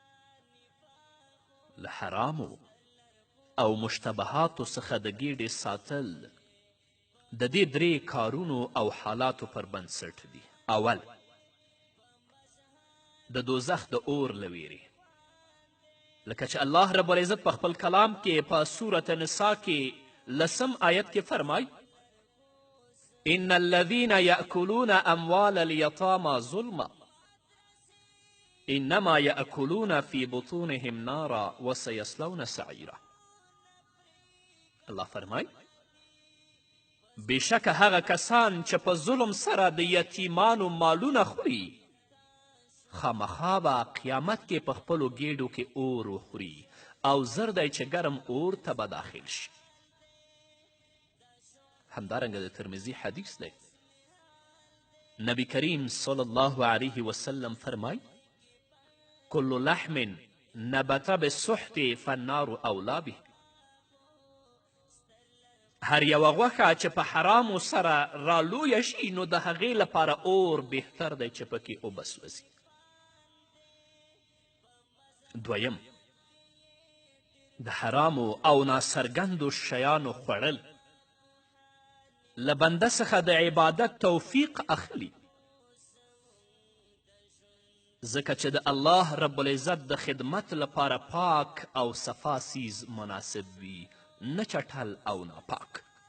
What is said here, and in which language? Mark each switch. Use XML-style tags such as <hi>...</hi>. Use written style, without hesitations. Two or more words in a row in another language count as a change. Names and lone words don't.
<ps>له حرامو او مشتبهاتو څخه د ګیډې ساتل د دې درې کارونو او حالاتو پر بنسټ دي. اول، د دوزخ د اور له ویرې، لکه چې</ps> <ar>الله رب العزت</ar> <ps>په خپل کلام کې په سورة نساء کې 10 آیت کې فرمای</ps> <ar>ان الذین یأکلون اموال الیتامی ظلما انما یأکلون فی بطونهم نارا وسیصلون سعیرا.</ar> <ps>الله فرمای بېشکه هغه کسان چې په ظلم سره د یتیمانو مالونه خوري، خامخا به قیامت کې په خپلو ګیډو کې اور وخوري او زر دی چې ګرم اور ته به داخل شي. همدارنګه د ترمذي حدیث دی، نبی کریم</ps> <ar>صلی الله علیه وسلم</ar> <ps>فرمای</ps> <ar>کل لحم نبت بالسحت فالنار اولا به.</ar> <ps>هر یوه غوښه چې په حرامو سره رالویه شي نو د هغې لپاره اور بهتر دی چې پکې اوبه سوځي. دویم، د حرامو او ناڅرګندو شیانو خوړل له بنده څخه د عبادت توفیق اخلي، ځکه چې د</ps> <ar>الله رب العزت</ar> <ps>د خدمت لپاره پاک او صفا سیز مناسب وي، نه چټل او ناپاک.</ps>